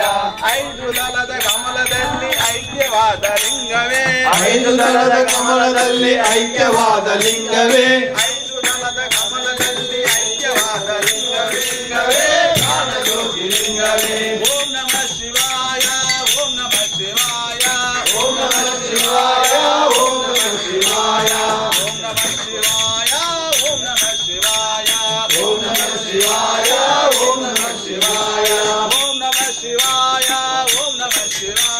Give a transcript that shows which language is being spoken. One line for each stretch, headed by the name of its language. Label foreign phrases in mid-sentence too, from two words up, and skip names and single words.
Kannada: ಐದು ದಳದ ಕಮಲದಲ್ಲಿ ಐಕ್ಯವಾದ ಲಿಂಗವೇ ಐದು ದಳದ ಕಮಲದಲ್ಲಿ ಐಕ್ಯವಾದ ಲಿಂಗವೇ ಐದು ದಳದ ಕಮಲದಲ್ಲಿ ಐಕ್ಯವಾದ ಲಿಂಗವೇ ಜ್ಞಾನಜ್ಯೋತಿ ಲಿಂಗವೇ
Sanskrit: ಓಂ ನಮಃ ಶಿವಾಯ ಓಂ ನಮಃ ಶಿವಾಯ ಓಂ ನಮಃ ಶಿವಾಯ ಓಂ ನಮಃ ಶಿವಾಯ ಓಂ ನಮಃ ಶಿವಾಯ ಓಂ ನಮಃ ಶಿವಾಯ ಓಂ ನಮಃ ಶಿವಾಯ ಓಂ ನಮಃ ಶಿವಾಯ ಓಂ ನಮಃ ಶಿವಾಯ ಓಂ ನಮಃ ಶಿವಾಯ